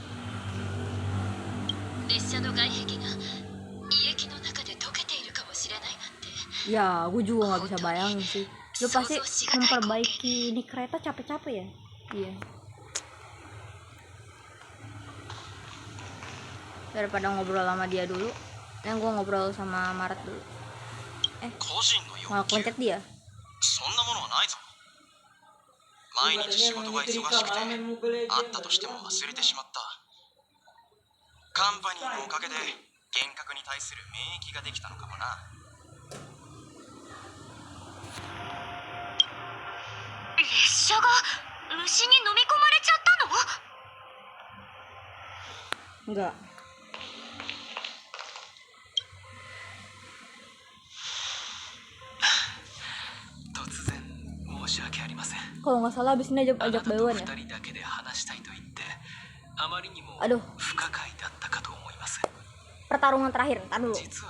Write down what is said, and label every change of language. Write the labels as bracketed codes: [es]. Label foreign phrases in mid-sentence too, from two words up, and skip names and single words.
[ja] 列車の外壁が胃液の中で溶けているかもしれないなんて。 [id] Ya, gue juga nggak bisa bayangin sih. Lu pasti memperbaiki ini kereta capek-capek ya? Iya. daripada ngobrol sama dia dulu. Yang gue ngobrol sama Maret dulu. [ja] 個人の要 [id] Malah [ja] 求 [id] kontak dia. [ja] そんなものはないぞ。毎日仕事が忙しくてあったとしても忘れてしまった。カンパニーのおかげで幻覚に対する免疫ができたのかもな。列車が虫に飲み込まれちゃったの？ [id] Enggak. Kalau nggak salah abis ini ajak Baiwan ya. Aduh. Pertarungan terakhir, ntar dulu.